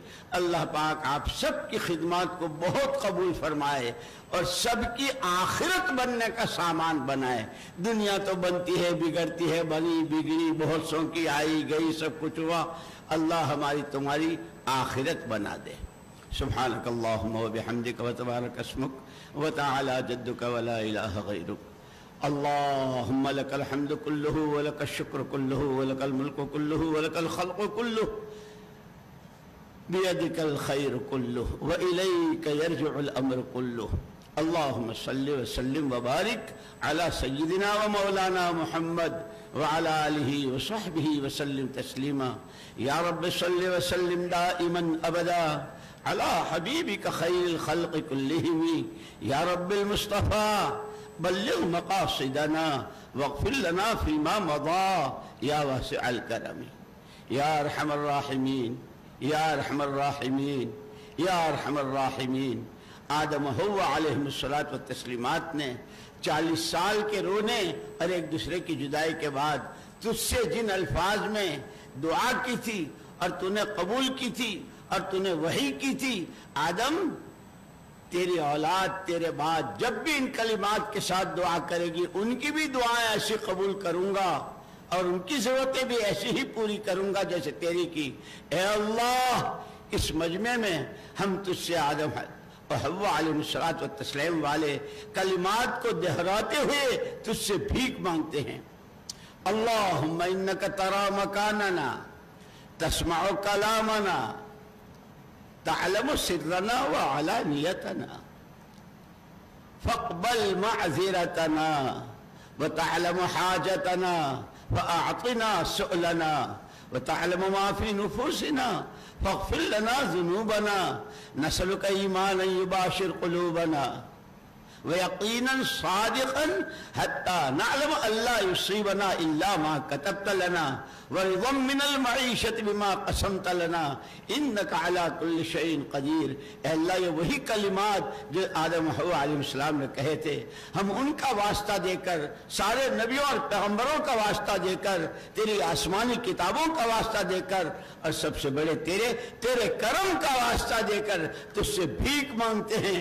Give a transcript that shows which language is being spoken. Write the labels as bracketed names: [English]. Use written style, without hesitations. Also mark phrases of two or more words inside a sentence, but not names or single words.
[Urdu] اللہ پاک آپ سب کی خدمت کو بہت قبول فرمائے اور سب کی آخرت بننے کا سامان بنائے. دنیا تو بنتی ہے، بگڑتی ہے، بنی بگڑی، بہت سو کی آئی گئی، سب کچھ ہوا. اللہ ہماری تمہاری آخرت بنا دے. [Arabic] سبحانك اللهم وبحمدك وتبارك اسمك وتعالى جدك ولا إله غيرك. اللهم لك الحمد كله ولك الشكر كله ولك الملك كله ولك الخلق كله بيدك الخير كله وإليك يرجع الأمر كله. اللهم صل وسلم وبارك على سيدنا ومولانا محمد وعلى آله وصحبه وسلم تسليما. يا رب صل وسلم دائما أبدا على حبيبك خير الخلق كلهم. يا رب بالمصطفى بلغ مقاصدنا واغفر لنا فيما مضى يا واسع الكرم يا أرحم الراحمين يا أرحم الراحمين يا أرحم الراحمين. [Urdu] آدم و حوا [Arabic] عليهم الصلاة والتسليمات [Urdu] نے 40 سال کے رونے اور ایک دوسرے کی جدائی کے بعد تجھ سے جن الفاظ میں دعا کی تھی اور تو نے قبول کی تھی اور تو نے وحی کی تھی، آدم تیری اولاد تیرے بعد جب بھی ان کلمات کے ساتھ دعا کرے گی ان کی بھی دعائیں ایسی قبول کروں گا اور ان کی ضرورتیں بھی ایسی ہی پوری کروں گا جیسے تیری کی. اے اللہ، اس مجمعے میں ہم تجھ سے آدم اور حوا [Arabic] عليه الصلاة والتسليم [Urdu] والے کلمات کو دہراتے ہوئے تجھ سے بھیک مانگتے ہیں. [Arabic] اللهم إنك ترى مكاننا وتسمع كلامنا وتعلم سرنا وعلانيتنا فاقبل معذرتنا و تعلم حاجتنا وأعطنا سؤلنا وتعلم ما في نفوسنا فاغفر لنا ذنوبنا نسألك إيمانا يباشر قلوبنا ويقينا صادقا حتى نعلم ألا يصيبنا إلا ما كتبت لنا والرضا من المعيشة بما قسمت لنا إنك على كل شيء قدير. अल्लाह, [Urdu] یہ وہی کلمات جو آدم حوا علیہ السلام نے کہے تھے، ہم ان کا واسطہ دے کر، سارے نبیوں اور پیغمبروں کا واسطہ دے کر، تیری آسمانی کتابوں کا واسطہ دے کر اور سب سے بڑے تیرے کرم کا واسطہ دے کر تجھ سے بھیک مانگتے ہیں.